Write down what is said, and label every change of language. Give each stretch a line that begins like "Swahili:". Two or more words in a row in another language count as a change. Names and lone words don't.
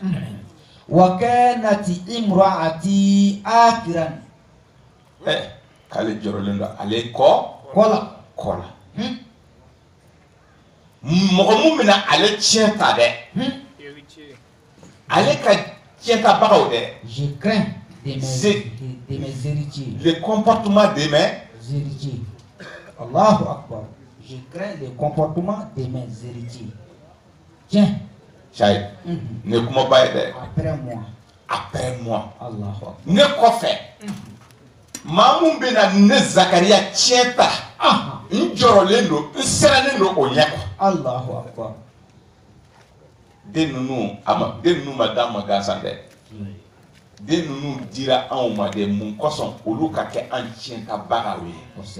Arabic: وكانت امرأتي عاقرا.
Bambara: K'ale jɔrɔlen don ale kɔ la mɔgɔ mun bɛna ale tiɲɛ ta dɛ ale ka tiɲɛ ta bagaw dɛ
French: je crains de mes héritiers le comportement de mes
Arabic: héritiers. الله أكبر.
French: Je crains le comportement de mes héritiers. Tiens
Bambara: Jayi ne kuma ba ye dɛ
French: après moi
Arabic: الله أكبر.
Bambara: ne kɔfɛ maa mun bɛna ne Zakariya tiɲɛ ta n jɔrɔlen don n sirannen don o ɲɛ quoi.
Arabic: الله أكبر.
Bambara: Den ninnu ma d'a ma gansan dɛ den ninnu dira anw ma de mun kosɔn olu ka kɛ an tiɲɛtabagaw ye.